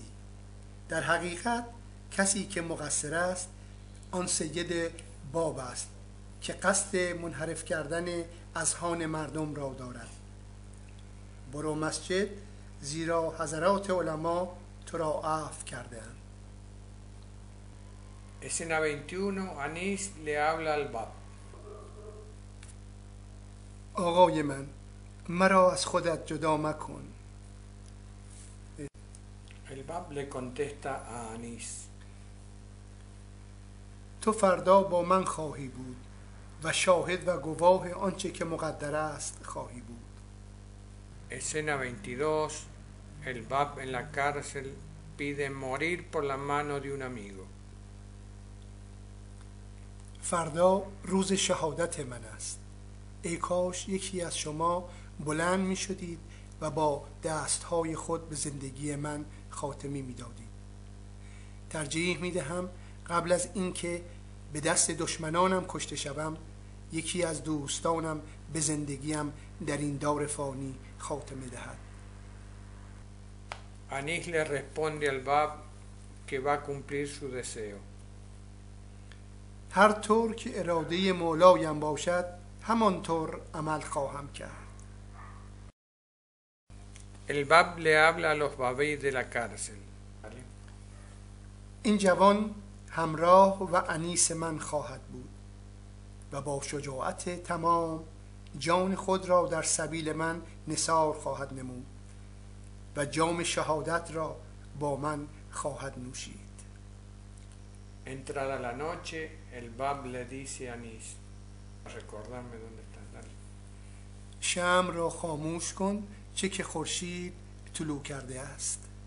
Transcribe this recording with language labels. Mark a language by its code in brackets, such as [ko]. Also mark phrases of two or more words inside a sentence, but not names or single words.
[fa] در حقیقت کسی که مقصر است آن سید باب است که قصد منحرف کردن اذهان مردم را دارد. برو مسجد زیرا حضرات علما تو را عفو کرده‌اند. [es] Escena 21, Anis le habla al Bab. [fa] آقای من، مرا از خودت جدا مکن. [es] El Bab le contesta a Anis. [fa] تو فردا با من خواهی بود و شاهد و گواه آنچه که مقدر است خواهی بود. [es] Escena 22, el Bab en la cárcel pide morir por la mano de un amigo. [fa] فردا روز شهادت من است. ای کاش یکی از شما بلند می شدید و با دستهای خود به زندگی من خاتمه می دادید. ترجیح می دهم قبل از اینکه به دست دشمنانم کشته شوم یکی از دوستانم به زندگیم در این دور فانی خاتمه دهد. [es] Anis le responde al Bab que va a cumplir su deseo. [fa] هر طور که اراده مولایم باشد همانطور عمل خواهم کرد. [es] El Bab le habla a los babéis de la cárcel. [fa] این جوان همراه و انیس من خواهد بود و با شجاعت تمام جان خود را در سبیل من نثار خواهد نمود و جام شهادت را با من خواهد نوشید. [es] Entrada la noche, el Bab le dice a Anis, recordarme dónde está. Dale. [fa] شمع را خاموش کن چه که خورشید طلوع کرده است.